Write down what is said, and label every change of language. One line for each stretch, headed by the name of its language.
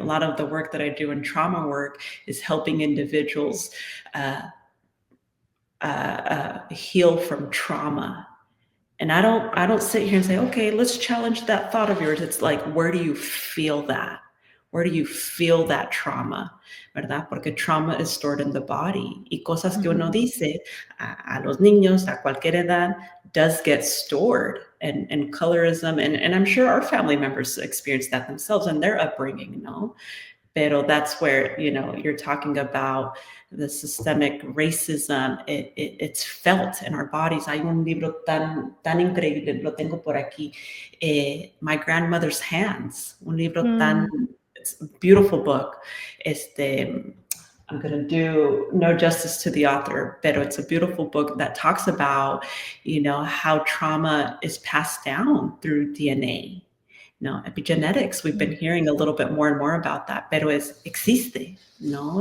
English: A lot of the work that I do in trauma work is helping individuals uh, heal from trauma. And I don't sit here and say, okay, let's challenge that thought of yours. It's like, where do you feel that? Where do you feel that trauma?
Spanish: ¿Verdad? Porque
English: trauma is stored in the body.
Spanish: Y cosas que uno Mhm. dice a los niños a cualquier edad
English: does get stored. And colorism, and I'm sure our family members experience that themselves in their upbringing,
Spanish: no? Pero
English: that's where, you're talking about the systemic racism. It's felt in our bodies.
Spanish: Hay un libro tan increíble, lo tengo por aquí, My Grandmother's Hands, un libro Mm.
English: it's a beautiful book. I'm going to do no justice to the author, but it's a beautiful book that talks about, how trauma is passed down through DNA. No, epigenetics, we've been Mm. hearing a little bit more and more about that,
Spanish: pero existe, no?